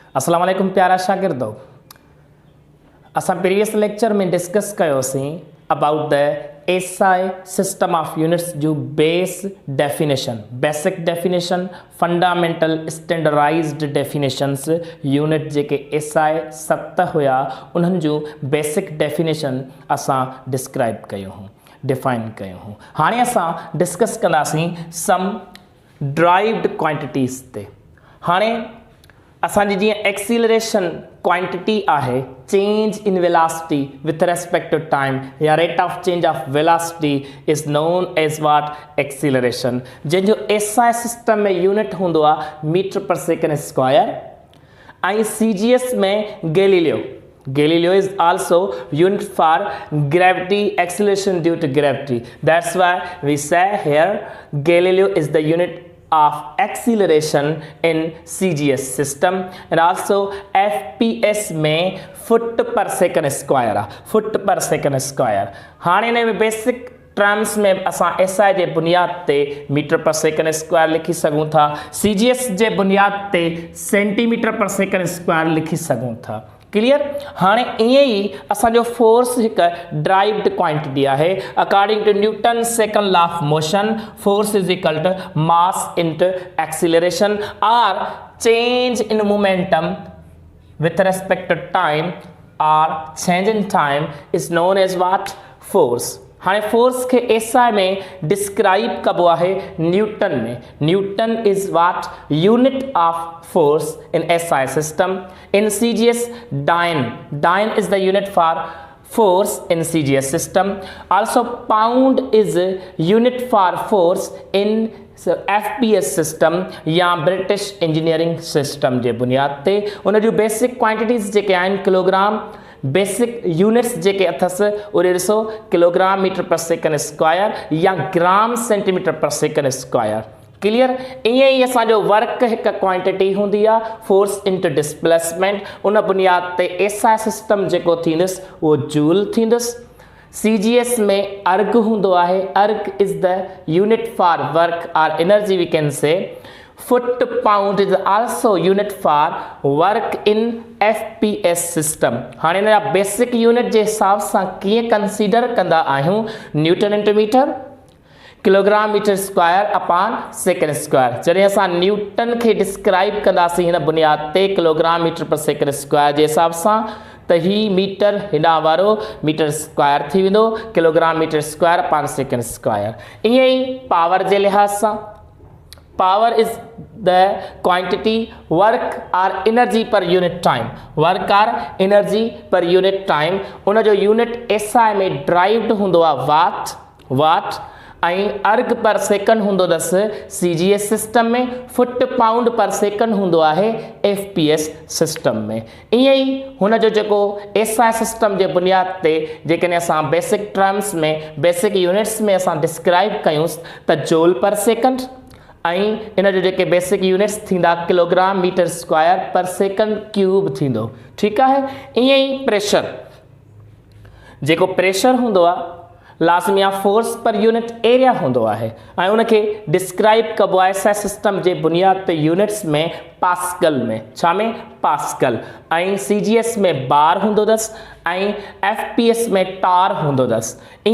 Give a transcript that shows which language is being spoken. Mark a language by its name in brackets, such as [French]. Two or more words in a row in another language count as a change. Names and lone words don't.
[Arabic] السلام عليكم [Sindhi] प्यारा शागिर्दो। असां [English] previous lecture [Sindhi] में डिस्कस कयोसीं [English] about the SI system of units [Sindhi] जो [English] basic definition fundamental standardized definitions unit [Sindhi] जेके एसआई 7 हुआ उन्हनि जो [English] basic definition [Sindhi] असां डिस्क्राइब कयो हूँ, डिफाइन कयो हूँ। हाणे असां डिस्कस कंदासीं [English] some derived quantities [Sindhi] ते। हाणे असांजी जीअं [English] acceleration quantity [Sindhi] आहे [English] change in velocity with respect to time या rate of change of velocity is known as what acceleration, [Sindhi] जंहिंजो [English] SI system [Sindhi] में यूनिट हूंदो आहे [English] metre per second square [Sindhi] ऐं सीजीएस में गैलीलियो [English] is also unit for gravity acceleration due to gravity. That's why we say here Galileo is the unit of acceleration in CGS system and also FPS में foot per second square आहे, foot per second square. [Sindhi] हाणे हिन में [English] basic terms [Sindhi] में असां एसआई जे बुनियाद ते [English] metre per second square [Sindhi] लिखी सघूं था, सीजीएस जे बुनियाद ते [English] centimetre per second square [Sindhi] लिखी सघूं था। क्लियर। हाणे ईअं ई असांजो फोर्स हिकु [English] derived quantity [Sindhi] आहे। [English] According to Newton second law of motion force is equal to mass into acceleration और change in momentum with respect to time और change in time is known as what force। [Sindhi] हाँ फोर्स के एसआई में डिस्क्राइब कबो आहे न्यूटन में। [English] Newton is what unit of force in SI system. in CGS dyne is the unit for force in CGS system. Also pound is unit for force in FPS system या British engineering system [Sindhi] जे बुनियाद ते उन जो [English] basic quantities [Sindhi] जेके आहिनि किलोग्राम, [English] basic units [Sindhi] जेके अथस उहे ॾिसो [English] kilogram metre per second square [Sindhi] या [English] gram centimetre per second square. [Sindhi] क्लियर। ईअं ई असांजो वर्क हिकु क्वांटिटी हूंदी आहे [English] force into displacement, [Sindhi] उन बुनियाद ते [English] SI system [Sindhi] जेको थींदुसि उहो जूल थींदुसि। सीजीएस में अर्ग हूंदो आहे, [English] erg is the unit for work और energy we can say। foot pound is also unit for work in FPS system. [Sindhi] हाणे हिन जा [English] basic unit [Sindhi] जे हिसाब सां कीअं कंसीडर कंदा आहियूं, [English] Newton into metre, kilogram metre square upon second square. [Sindhi] जॾहिं असां न्यूटन खे डिस्क्राइब कंदासीं हिन बुनियाद ते [English] kilogram metre per second square [Sindhi] जे हिसाब सां त ही मीटर हिॾा वारो [English] metre square [Sindhi] थी वेंदो, [English] kilogram metre square upon second square. [Sindhi] ईअं ई पावर जे लिहाज़ सां [English] power is the quantity work और energy per unit time, work और energy per unit time। [Sindhi] उन जो यूनिट एसआई में ड्राइव्ड हूंदो आहे वाट ऐं [English] erg per second [Sindhi] हूंदो अथसि [English] CGS system [Sindhi] में, [English] foot pound per second [Sindhi] हूंदो आहे [English] FPS system [Sindhi] में। ईअं ई हुन जो जेको [English] SI system [Sindhi] जे बुनियाद ते जेकॾहिं असां [English] basic terms [Sindhi] में [English] basic units [Sindhi] में असां डिस्क्राइब कयूंसि त [English] joule per second [Sindhi] ऐं इन जो जेके [English] basic units [Sindhi] थींदा [English] kilogram metre square per second cube [Sindhi] थींदो। ठीकु आहे। ईअं ई प्रेशर, जेको प्रेशर हूंदो आहे लाज़मी आहे [English] force per unit area [Sindhi] हूंदो आहे ऐं उनखे डिस्क्राइब कबो आहे [English] SI system [Sindhi] जे बुनियाद ते यूनिट्स में पास्कल में, छा में पास्कल, ऐं सीजीएस में बार हूंदो अथसि ऐं एफपीएस में टार हूंदो अथसि।